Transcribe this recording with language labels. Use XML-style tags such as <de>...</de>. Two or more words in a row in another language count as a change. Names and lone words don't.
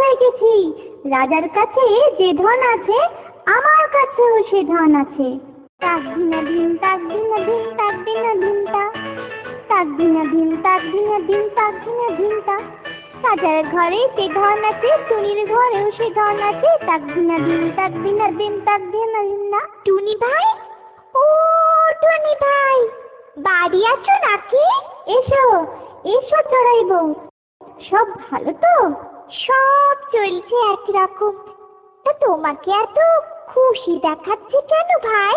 <bn>পেয়েছি, রাজার কাছে যে ধন আছে আমার কাছেও সে ধন আছে। তাক দিনা দিন তাক দিনা দিন তাক দিনা দিন তা, তাক দিনা দিন তাক দিনা দিন তাক দিনা দিন তা। রাজার ঘরে সে ধন আছে, টুনির ঘরেও সে ধন আছে। তাক দিনা দিন তাক দিনা দিন তাক দিনা দিন না। টুনি ভাই, ও টুনি ভাই, বাড়ি আছো নাকি? এসো এসো চড়াই বউ, সব ভালো তো? সব চলছে একরকম। তা তোমাকে এত খুশি দেখাচ্ছে কেন ভাই?</bn>